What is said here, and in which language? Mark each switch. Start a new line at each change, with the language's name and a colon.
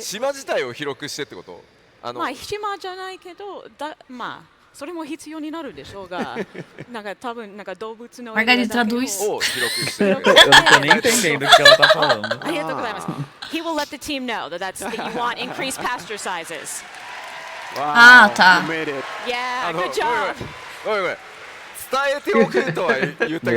Japanese: 島自体を広くしてってこと？島じゃないけど、それも必要になるでしょうが、なんか多分なんか動物の
Portuguese: Margarida traduz.
Japanese: を広くしてる。
Portuguese: Eu não tô nem entendendo o que ela tá falando.
Japanese: ありがとうございます。
English: He will let the team know that you want increased pasture sizes.
Portuguese: Ah, tá.
English: Yeah, good job.
Japanese: ごめん。伝えておくとは言ったけ